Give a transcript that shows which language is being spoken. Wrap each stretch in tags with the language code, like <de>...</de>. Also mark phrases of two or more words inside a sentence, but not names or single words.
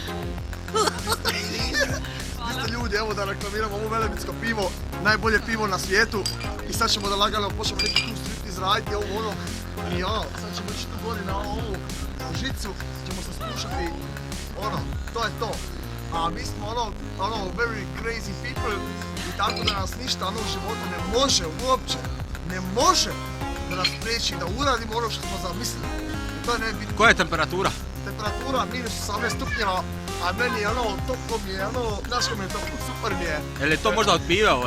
<hr>Vi ste ljudi, evo da reklamiramo ovo velebitsko pivo, najbolje pivo na svijetu i sad ćemo da lagano počnemo neki tu strip izraditi ovo ono i ono, sad ćemo ići tu gori na ovu žicu, ćemo se slušati, ono, to je to. A mi smo ono,</hr> <en>very crazy people</en> <hr>i tako da nas ništa ono u životu ne može uopće, ne može da nas priječi da uradimo ono što smo zamislili. I to je nebitno. Koja je temperatura? Temperatura minus 18 stupnjeva, a meni je ono, toplo mi je ono, znaš ko mi je toplo, super mi je. Je li to možda od pive ove?</hr>